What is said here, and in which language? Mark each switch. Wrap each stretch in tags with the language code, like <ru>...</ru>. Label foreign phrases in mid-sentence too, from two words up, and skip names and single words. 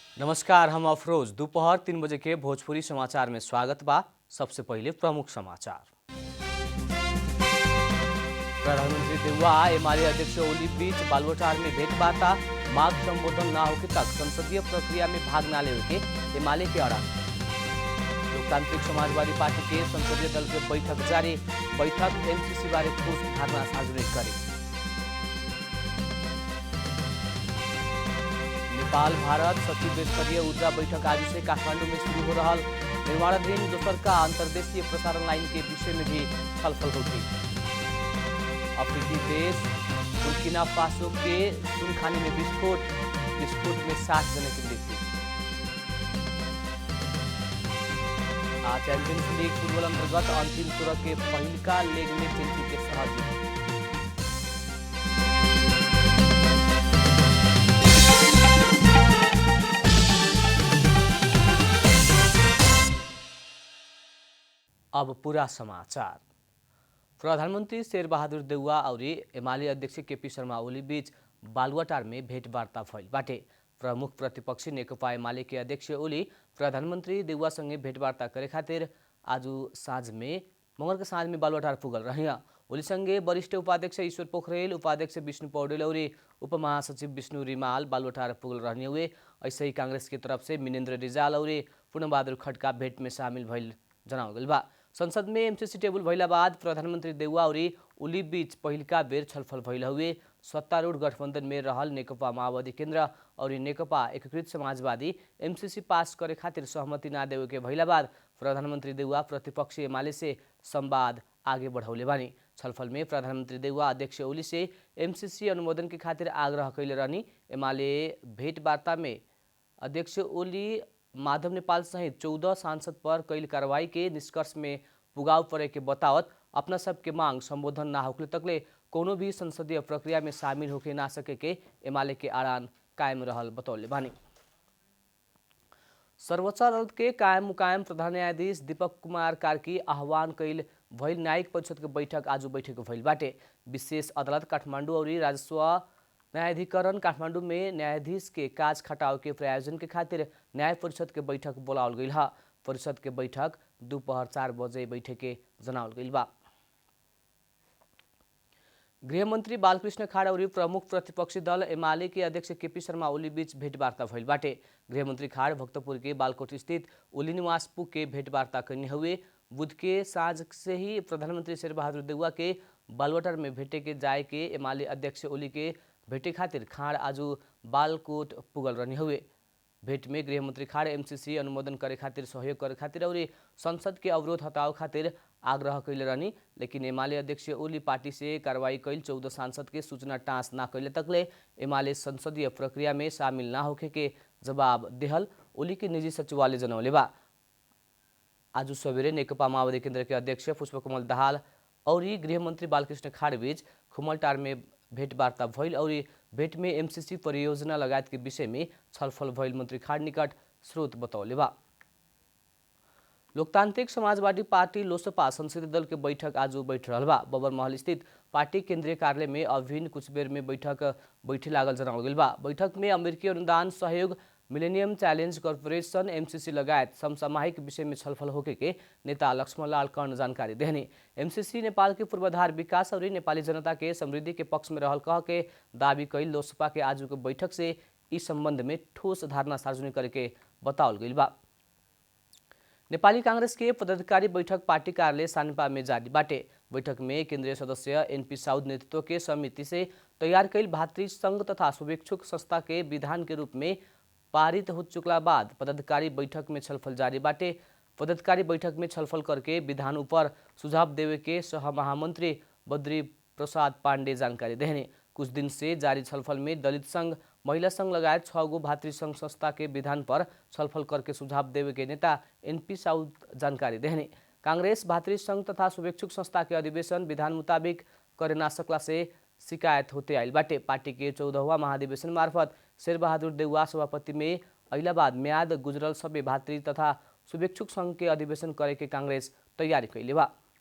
<bho>नमस्कार, हम अफरोज। दोपहर 3 बजे के भोजपुरी समाचार में स्वागत बा। सबसे पहले प्रमुख समाचार। प्रधानमंत्री देउवा एमाले अध्यक्ष ओली बीच बालुवाटार में भेंटवार्ता। मांग संबोधन न होके तक संसदीय प्रक्रिया में भाग न लेवे के एमाले के अड़ान। लोकतांत्रिक समाजवादी पार्टी के संसदीय दल के बैठक जारी। बैठक एमसीसी बारे ठोस धारणा सार्वजनिक करे। नेपाल भारत सचिव स्तरीय ऊर्जा बैठक आज से काठमांडू में शुरू हो रहा। निर्माणाधीन दोसर का अंतर्देशीय प्रसारण लाइन के विषय में भी छलफल होगी। अफ्रीकी देश बुर्किना फासो के सुनखानी में विस्फोट में 60 जने की मृत्यु। चैंपियंस लीग फुटबॉल अंतर्गत अंतिम तुर के पहिलका लेग में चेल्सी के सहज। अब पूरा समाचार। प्रधानमंत्री शेरबहादुर देउवा और एमाले अध्यक्ष केपी शर्मा ओली बीच बालुवाटार में भेंटवार्ता भइल बाटे। प्रमुख प्रतिपक्षी नेकपा एमाले के अध्यक्ष ओली प्रधानमंत्री देउवा संगे भेंटवार्ता करे खातिर आज मंगल के साँझ में बालुवाटार पुगल रहिया। ओली संगे वरिष्ठ उपाध्यक्ष ईश्वर पोखरेल, उपाध्यक्ष विष्णु पौडेल और उपमहासचिव विष्णु रिमाल बालुवाटार पुगल रहने हुए। ऐसे ही कांग्रेस की तरफ से मिनेन्द्र रिजाल और पूर्णबहादुर खड्का भेंट में शामिल भइल जनावल गइल बा। संसद में एमसीसी टेबल भइला बाद प्रधानमंत्री देउवा और ओली बीच पहिलका बेर छलफल भइल हुए। सत्तारूढ़ गठबंधन में रहल नेकपा माओवादी केन्द्र और नेकपा एकीकृत समाजवादी एमसीसी पास करे खातिर सहमति ना देवे के भइला बाद प्रधानमंत्री देउवा प्रतिपक्षी एमाले से संवाद आगे बढ़ौले बानी। छलफल में प्रधानमंत्री देउवा अध्यक्ष ओली से एमसीसी अनुमोदन के खातिर आग्रह कैले रहनी। एमाले भेंटवार्ता में अध्यक्ष ओली माधव नेपाल सहित 14 सांसद पर कैल कार्रवाई के निष्कर्ष में पुगाव पड़े के बतावत अपना सबके मांग संबोधन ना होकले तकले कोनो भी संसदीय प्रक्रिया में शामिल होके ना सके के एमाले के आड़ान कायम रहल बतौले बानी। सर्वोच्च अदालत के कायम मुकायम प्रधान न्यायाधीश दीपक कुमार कार्की आह्वान कैल भइल न्यायिक परिषद के बैठक आज बैठक भइल बाटे। विशेष अदालत काठमाडौँ और राजस्व न्यायाधिकरण काठमाडौँ में न्यायाधीश के काज खटाव के प्रायोजन के खातिर न्याय परिषद के बैठक बोलावल गइल हा। परिषद के बैठक दोपहर 4 बजे बैठक के जनावल गइल बा। गृहमंत्री बालकृष्ण खाड़ और प्रमुख प्रतिपक्षी दल एमाले के अध्यक्ष केपी शर्मा ओली बीच भेंटवार्ता भइल बाटे। गृहमंत्री खाड़ भक्तपुर के बालकोट स्थित ओली निवास पुग के भेंटवार्ता करने हुए। बुध के साँझ से ही प्रधानमंत्री शेरबहादुर देउवा के बालुवाटार में भेंटे के जाए के एमाले अध्यक्ष ओली के भेटे खातिर खाड़ आज बालकोट पुगल रहने हुए। भेंट में गृहमंत्री खाड़ एमसीसी अनुमोदन करे खातिर सहयोग करे खातिर और संसद के अवरोध हटाओ खातिर आग्रह कैले रहनी। लेकिन एमाले अध्यक्ष ओली पार्टी से कार्रवाई कैल 14 सांसद के सूचना टाँस ना कैले तकले एमाले संसदीय प्रक्रिया में शामिल ना होखे के जवाब देहल ओली के निजी सचिवालय जनौले बा। आज सवेरे नेकपा माओवादी केन्द्र के अध्यक्ष पुष्पकमल दाहाल और गृहमंत्री बालकृष्ण खाड़ बीच खुमलटार में भेंटवार्ता भइल और भेंट में एमसीसी परियोजना लगायत के विषय में छलफल भइल मंत्री खाड़ निकट स्रोत बतौले बा। लोकतांत्रिक समाजवादी पार्टी लोसपा संसदीय दल के बैठक आज बैठ रहल बा। बबर महल स्थित पार्टी केंद्रीय कार्यालय में अभिन्न कुछ बेर में बैठे लागल जनावल गइल बा। बैठक में अमेरिकी अनुदान सहयोग मिलेनियम चैलेंज कॉर्पोरेशन एमसीसी लगायत समसामयिक विषय में छलफल होके के नेता लक्ष्मणलाल कर्ण जानकारी देहनी। एमसीसी नेपाल के पूर्वाधार विकास और नेपाली जनता के समृद्धि के पक्ष में रहल कह के दावी कैल लोसपा के आज के बैठक से इस संबंध में ठोस धारणा सार्वजनिक करके बतावल गइल बा। नेपाली कांग्रेस के पदाधिकारी बैठक पार्टी कार्यालय सानिपा में जारी बाटे। बैठक में केंद्रीय सदस्य एनपी साउद नेतृत्व के समिति से तैयार कैल भातृ संघ तथा शुभेच्छुक संस्था के विधान के रूप में पारित हो चुकला बाद पदाधिकारी बैठक में छलफल जारी बाटे। पदाधिकारी बैठक में छलफल करके विधान ऊपर सुझाव देवे के सह महामंत्री बद्री प्रसाद पांडे जानकारी देने। कुछ दिन से जारी छलफल में दलित संघ, महिला संघ लगायत 6 गो भातृ संघ संस्था के विधान पर छलफल करके सुझाव देवे के नेता एनपी साउद जानकारी देने। कांग्रेस भातृ संघ तथा शुभेच्छुक संस्था के अधिवेशन विधान मुताबिक करे ना सकला से शिकायत होते आइल बाटे। पार्टी के 14वां महाधिवेशन मार्फत शेरबहादुर देउवा सभापति में अइला बाद म्याद गुजरल सबै भातृ तथा शुभेच्छुक संघ के अधिवेशन करे के कांग्रेस तैयारी कैले बा।</bho>